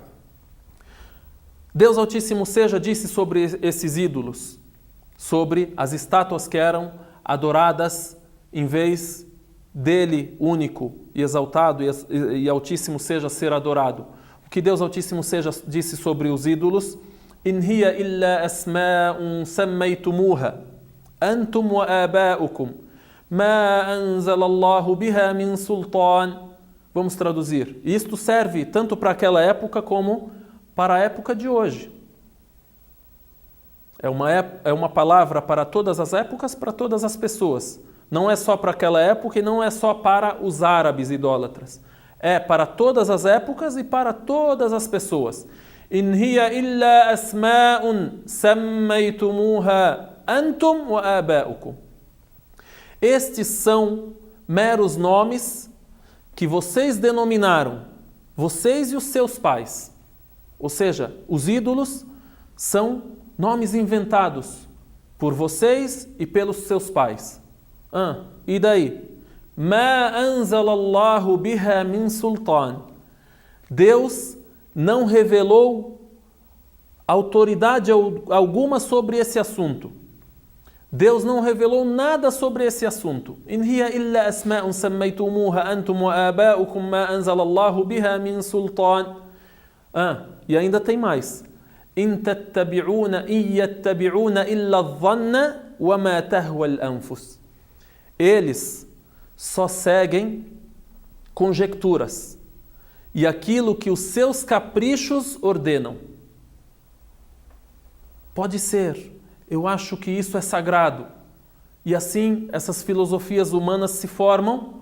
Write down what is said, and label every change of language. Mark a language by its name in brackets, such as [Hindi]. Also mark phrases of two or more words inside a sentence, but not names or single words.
[Portuguese] Deus Altíssimo seja disse sobre esses ídolos, sobre as estátuas que eram adoradas em vez dele único e exaltado e Altíssimo seja ser adorado. O que Deus Altíssimo seja disse sobre os ídolos: [Arabic] إن هي إلا أسماء سميتموها أنتم وآباؤكم ما أنزل الله بها من سلطان. [Portuguese] Vamos traduzir. Isto serve tanto para aquela época como para a época de hoje. É uma palavra para todas as épocas, para todas as pessoas. Não é só para aquela época e não é só para os árabes idólatras. É para todas as épocas e para todas as pessoas. [Arabic] إن هي إلا أسماء سميتموها أنتم وآباؤكم. [Portuguese] Estes são meros nomes que vocês denominaram, vocês e os seus pais. Ou seja, os ídolos são nomes inventados por vocês e pelos seus pais. E daí? [Arabic] ما أنزل الله بها من سلطان. [Portuguese] Deus não revelou autoridade alguma sobre esse assunto. Deus não revelou nada sobre esse assunto. [Arabic] إن هي إلا أسماء سميتموها أنتم وآباؤكم ما أنزل الله بها من سلطان. [Portuguese] E ainda tem mais. [Arabic] إن يتبعون إلا الظن وما تهوى الأنفس. [Portuguese] Eles só seguem conjecturas e aquilo que os seus caprichos ordenam. Pode ser. Eu acho que isso é sagrado. E assim, essas filosofias humanas se formam.